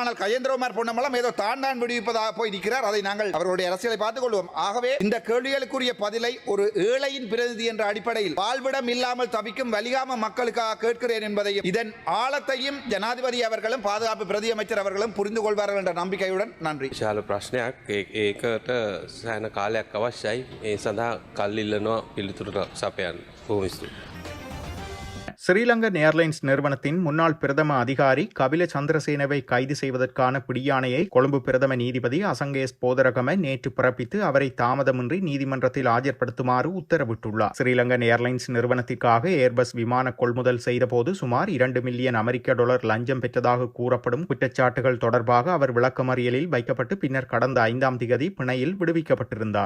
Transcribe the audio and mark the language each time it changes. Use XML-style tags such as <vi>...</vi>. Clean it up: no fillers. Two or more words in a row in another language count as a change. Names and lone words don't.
<ta>ஆனால் கஜேந்திரகுமார் பொன்னம்பலம் ஏதோ தான் விடுவிப்பதாக போய் நிற்கிறார். அதை நாங்கள் அவருடைய அரசியலை பார்த்துக் கொள்வோம். ஆகவே இந்த கேள்விகளுக்குரிய பதிலை ஒரு ஏழையின் பிரதிநிதி என்ற அடிப்படையில் வாழ்விடம் இல்லாமல் தவிக்கும் வலிகாம மக்களுக்காக கேட்கிறேன் என்பதையும் இதன் ஆழத்தையும் ஜனாதிபதி அவர்களும் பாதுகாப்பு பிரதி அமைச்சர் அவர்களும் புரிந்து கொள்வார்கள் என்ற நம்பிக்கையுடன் நன்றி.</ta> <si>විශාල ප්‍රශ්නයක් ඒකට සෑහෙන කාලයක් අවශ්‍යයි. ඒ සඳහා කල් ඉල්ලනවා පිළිතුරු සපයන්න. බොහොම ස්තුතියි.</si> <ta>ஸ்ரீலங்கன் ஏர்லைன்ஸ் நிறுவனத்தின் முன்னாள் பிரதம அதிகாரி கபில சந்திரசேனவை கைது செய்வதற்கான பிடியாணையை கொழும்பு பிரதம நீதிபதி அசங்கேஸ் போதரகம நேற்று பிறப்பித்து அவரை தாமதமின்றி நீதிமன்றத்தில் ஆஜர்படுத்துமாறு உத்தரவிட்டுள்ளார். ஸ்ரீலங்கன் ஏர்லைன்ஸ் நிறுவனத்திற்காக ஏர்பஸ் விமான கொள்முதல் செய்தபோது சுமார் 2 மில்லியன் அமெரிக்க டாலர் லஞ்சம் பெற்றதாக கூறப்படும் குற்றச்சாட்டுகள் தொடர்பாக அவர் விளக்கமறியலில் வைக்கப்பட்டு பின்னர் கடந்த 5ஆம் திகதி பிணையில் விடுவிக்கப்பட்டிருந்தார்.</ta>